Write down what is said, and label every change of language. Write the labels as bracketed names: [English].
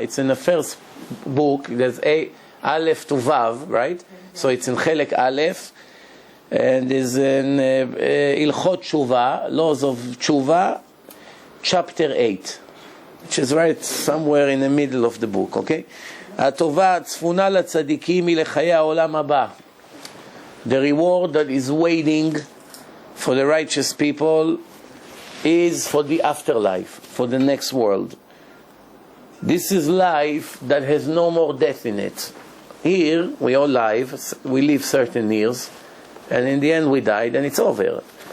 [English] It's in the first book. There's Aleph to Vav, right? So it's in Chelek Aleph. And is in Ilchot Shuvah, Laws of Shuvah, chapter 8, which is right somewhere in the middle of the book, okay? [Hebrew] הטובה הצפונה לצדיקים היא לחיי העולם הבא. [English] The reward that is waiting for the righteous people is for the afterlife, for the next world. This is life that has no more death in it. Here, we all live, we live certain years, and in the end we died and it's over.